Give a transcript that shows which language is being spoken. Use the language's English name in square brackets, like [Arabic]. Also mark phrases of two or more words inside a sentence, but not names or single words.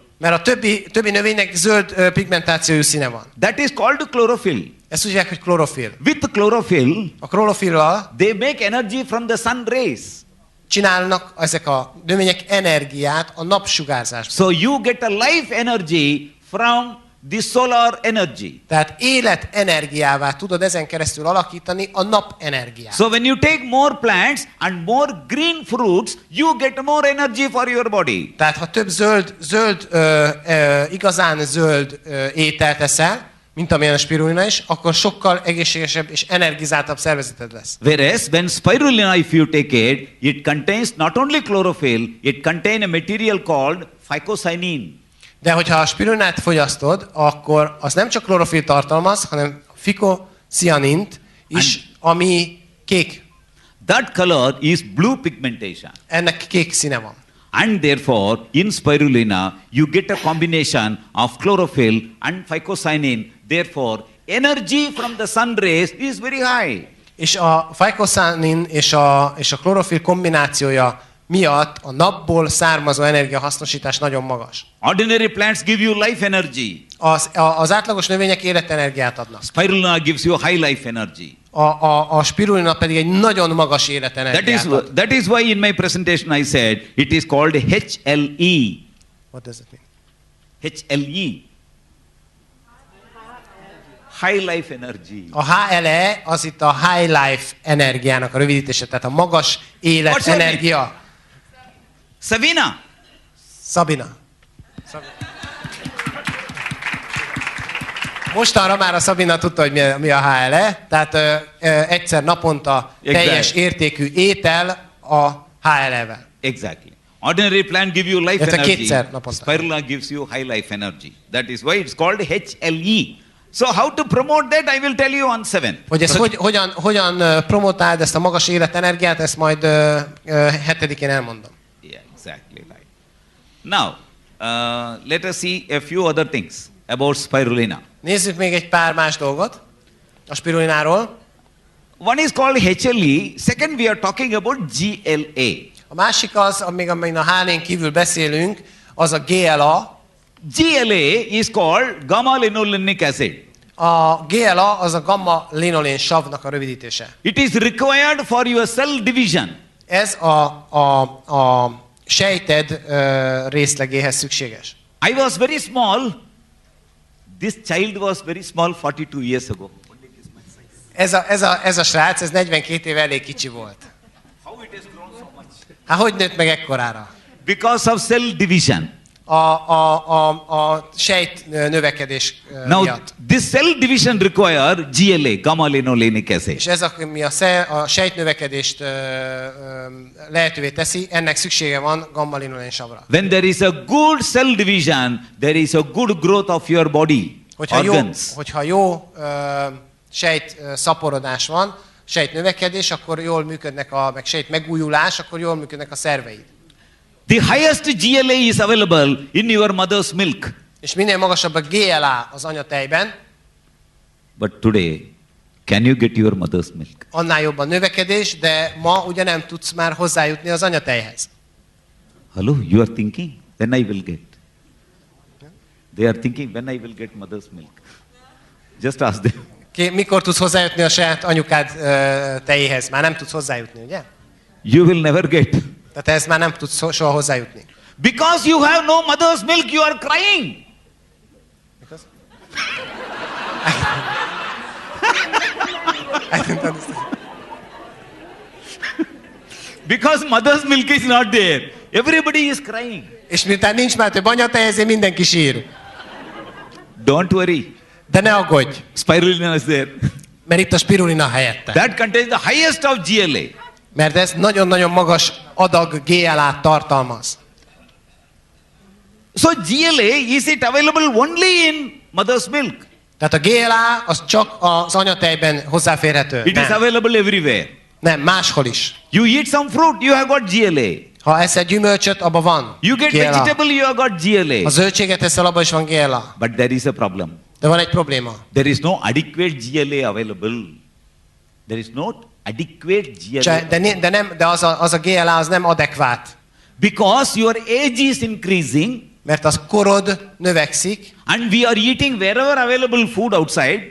[Hungarian] Mert a többi növénynek zöld pigmentációjú színe van. [English] That is called chlorophyll. [Hungarian] Ezt úgy hívják, hogy klorofil. [English] With chlorophyll, [Hungarian] A klorofillal [English] they make energy from the sun rays. [Hungarian] csinálnak ezek a növények energiát a napsugárzásból. [English] So you get a life energy from the solar energy. [Hungarian] Tehát életenergiává tudod ezen keresztül alakítani a napenergiát. [English] So when you take more plants and more green fruits, you get more energy for your body. [Hungarian] Tehát ha több igazán zöld ételt eszel, mint amilyen a spirulina is, akkor sokkal egészségesebb és energizáltabb szervezeted lesz. [English] Whereas when spirulina, if you take it, it contains not only chlorophyll, it contains a material called phycocyanin. [Hungarian] De hogyha a spirulinát fogyasztod, akkor az nem csak klorofil tartalmaz, hanem fikocianint is, ami kék. [English] That color is blue pigmentation. [Hungarian] Ennek kék színe van. [English] And therefore, in spirulina, you get a combination of chlorophyll and phycocyanin. Therefore, energy from the sun rays is very high. [Hungarian] És a phycocyanin és a klorofil kombinációja miatt a napból származó energiahasznosítás nagyon magas. [English] Ordinary plants give you life energy. [Hungarian] Az átlagos növények életenergiát adnak. [English] Spirulina gives you high life energy. [Hungarian] A spirulina pedig egy nagyon magas életenergiát ad. [English] That is why in my presentation I said it is called HLE. What does it mean? HLE. High life energy. [Hungarian] A HLE az itt a [English] high life [Hungarian] energiának a rövidítése, tehát a magas életenergia. Sabina. Sabina. Mostanra már a Sabina tudta, hogy mi a HLE, tehát egyszer naponta teljes értékű étel a HLE-vel. [English] Exactly. Ordinary plant give you life energy. [Hungarian] Kétszer naponta. [English] Spirulina gives you high life energy. That is why it's called HLE. So how to promote that, I will tell you on 7. [Hungarian] Hogy ezt hogyan promotáld ezt a magas életenergiát, ezt majd 7-én elmondom. [English] Yeah, exactly right. Now, let us see a few other things about spirulina. [Hungarian] Nézzük még egy pár más dolgot a spirulináról. [English] One is called HLE, second we are talking about GLA. [Hungarian] A másik az, amin a HLE-n kívül beszélünk, az a GLA. [English] GLA is called gamma-linolenic acid. [Hungarian] A GLA az a gamma-linolén savnak a rövidítése. [English] It is required for your cell division. [Hungarian] Ez a sejted részlegéhez szükséges. [English] I was very small. This child was very small 42 years ago. [Hungarian] Ez a srác, ez 42 éve elég kicsi volt. [English] How it has grown so much? [Hungarian] Hát hogy nőtt meg ekkorára? [English] Because of cell division. [Hungarian] A sejt növekedés miatt. [English] This cell division require GLA, gamma-linolenic acid. [Hungarian] És ez, ami a sejt növekedést lehetővé teszi, ennek szüksége van gamma-linolén savra. [English] When there is a good cell division, there is a good growth of your body, organs. [Hungarian] Hogyha jó sejt szaporodás van, sejt növekedés, akkor jól működnek meg sejt megújulás, akkor jól működnek a szerveid. [English] The highest GLA is available in your mother's milk. [Hungarian] És minél magasabb a GLA az anyatejben, [English] but today, can you get your mother's milk? [Hungarian] Annál jobb a növekedés, de ma ugye nem tudsz már hozzájutni az anyatejhez. [English] Hello, you are thinking? When I will get? They are thinking when I will get mother's milk. Just ask them. [Hungarian] Mikor tudsz hozzájutni a saját anyukád tejéhez? Már nem tudsz hozzájutni, ugye? [English] You will never get. [Hungarian] Tehát ez már nem tudsz soha hozzájutni. [English] Because you have no mother's milk, you are crying. Because? I don't understand. Because mother's milk is not there. Everybody is crying. [Hungarian] És miután nincs már több anyatej, ezért mindenki sír. [English] Don't worry. [Hungarian] De ne aggódj. [English] Spirulina is there. [Hungarian] Mert itt a spirulina helyette. [English] That contains the highest of GLA. [Hungarian] Mert ez nagyon-nagyon magas adag GLA-t tartalmaz. [English] So GLA, is it available only in mother's milk? [Hungarian] Tehát a GLA az csak az anyatejben hozzáférhető. [English] It is available everywhere. [Hungarian] Nem, máshol is. [English] You eat some fruit, you have got GLA. [Hungarian] Ha eszel gyümölcsöt, abban van [English] You get GLA. vegetable, you have got GLA. [Hungarian] Ha zöldséget eszel, abban is van GLA. [English] But there is a problem. [Hungarian] De van egy probléma. [English] There is no adequate GLA available. There is no adequate GLA. [Hungarian] De az a GLA az nem adekvát. [English] Because your age is increasing. [Hungarian] Mert az korod növekszik. [English] And we are eating wherever available food outside.